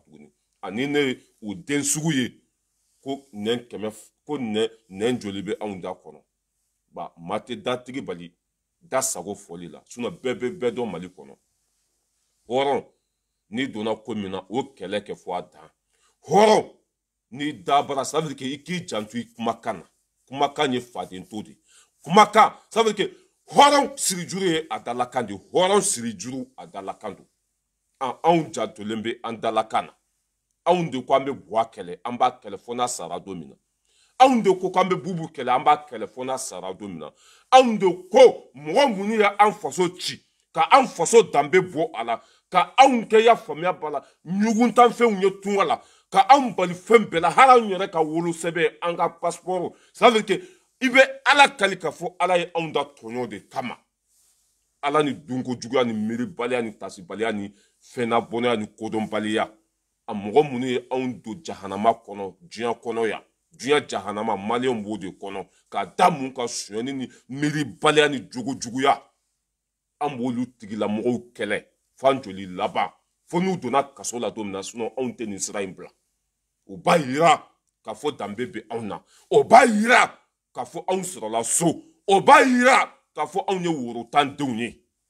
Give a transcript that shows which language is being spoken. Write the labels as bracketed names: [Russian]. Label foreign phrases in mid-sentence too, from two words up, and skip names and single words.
[Bambara] tuguni ani ne ye u den sugu ye ko nɛn kɛmɛ ko nɛn joli bɛ anw da kɔnɔ maa tɛ datigi bali da sago fɔli la sinon bɛɛ bɛ bɛɛ dɔn mali kɔnɔ hɔrɔn n'i donna ko min na o kɛlɛ kɛ fɔ a dan hɔrɔn n'i dabara [French] ça veut dire que [Bambara] i k'i janto i kumakan na kumakan ye fadento de kumakan [French] ça veut dire que [Bambara] hɔrɔn sirijuru ye a dalakan de hɔrɔn sirijuru a dalakan don anw jantolen bɛ an dalakan na anw de ko an bɛ buwa kɛlɛ an b'a kɛlɛ fɔ n'a sara don min na anw de ko k'an bɛ bubu kɛlɛ an b'a kɛlɛ fɔ n'a sara don min na anw de ko mɔgɔ minnu ye an faso ci ka an faso danbe bɔ a la ka anw kɛ ya faamuya b'a la ɲuguntanfɛnw ye tunga la ka anw bali fɛn bɛɛ la hali anw yɛrɛ ka wolosɛbɛn an ka passeport [French] ça veut dire que [Bambara] i bɛ ala kali k'a fɔ ala ye anw da tɔɲɔ de kama ala ni dunkojuguya ni miiribaliya ni tasibaliya ni fɛnnabɔnɛya ni kodɔnbaliya a mɔgɔ minnu ye anw don jahanama kɔnɔ diɲɛ kɔnɔ yan diɲɛ jahanama maliyɛnw b'o de kɔnɔ k'a da mun ka sonyɛni ni miiribaliya ni jogojuguya an b'olu tigilamɔgɔw kɛlɛ f'an joli laban fo n'u donna kaso la don min na sinon anw tɛ nin sira in bila o b'a yira k'a fɔ danbe bɛ anw na o b'a yira k'a fɔ anw sɔrɔla so o b'a yira k'a fɔ anw ye worotan denw ye